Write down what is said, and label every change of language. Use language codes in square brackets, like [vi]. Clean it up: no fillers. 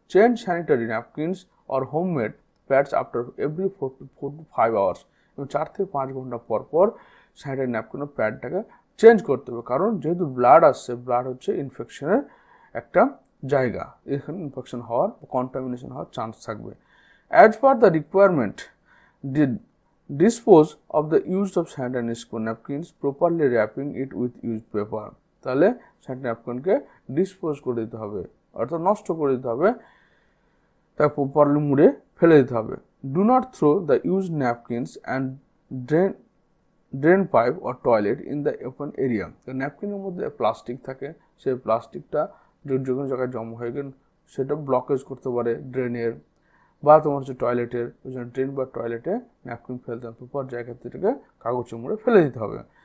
[en] change sanitary napkins or homemade pads after every 4 to 5 hours, [bn] এবং 4 থেকে 5 ঘন্টা পর পর স্যানিটারি ন্যাপকিন ও প্যাডটাকে চেঞ্জ করতে হবে। কারণ যেহেতু ব্লাড আসছে, ব্লাড হচ্ছে ইনফেকশনের একটা জায়গা, এখানে ইনফেকশন হওয়ার, কন্টামিনেশন হওয়ার চান্স থাকবে। [en] As per the requirement dispose of the use of sanitary napkins, properly wrapping it with used paper. [bn] তাহলে স্যানিটারি ন্যাপকিনকে ডিসপোজ করে দিতে হবে, অর্থাৎ নষ্ট করে দিতে হবে, তাকে প্রপারলি মুড়ে ফেলে দিতে হবে। [en] Do not throw the used napkins and drain pipe or toilet in the open area. [bn] ন্যাপকিনের মধ্যে প্লাস্টিক থাকে, সেই প্লাস্টিকটা যে কোনো জায়গায় জমা হয়ে গেলে সেটা ব্লকেজ করতে পারে ড্রেনের বা তোমার হচ্ছে টয়লেটের, ওই জন্য ড্রেন বা টয়লেটে ন্যাপকিন ফেলতে হবে, প্রপার জায়গা থেকে কাগজে মুড়ে ফেলে দিতে হবে।